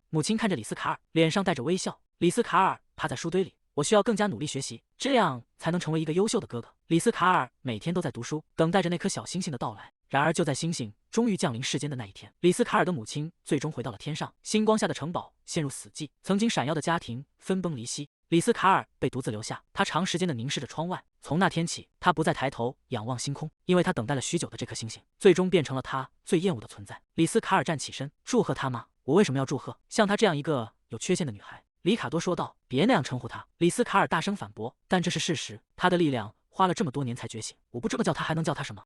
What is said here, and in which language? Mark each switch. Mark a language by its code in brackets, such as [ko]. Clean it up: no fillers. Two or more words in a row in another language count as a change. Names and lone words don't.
[zh] 母親看着李斯卡爾，臉上帶着微笑。李斯卡爾趴在書堆裡：“我需要更加努力學習，這樣才能成為一個優秀的哥哥。” 李斯卡爾每天都在讀書，等待着那顆小星星的到來。然而，就在星星終於降臨世間的那一天，李斯卡爾的母親最終回到了天上。星光下的城堡陷入死寂，曾經閃耀的家庭分崩離析。李斯卡爾被獨自留下，他長時間地凝視着窗外。從那天起，他不再抬頭仰望星空，因為他等待了許久的這顆星星，最終變成了他最厭惡的存在。李斯卡爾站起身：“祝賀他嗎？我為什麼要祝賀？像她這樣一個有缺陷的女孩？”里卡多說道：“別那樣稱呼她。” 李斯卡爾大聲反駁：“但這是事實，她的力量花了這麼多年才覺醒，我不這麼叫她，還能叫她什麼？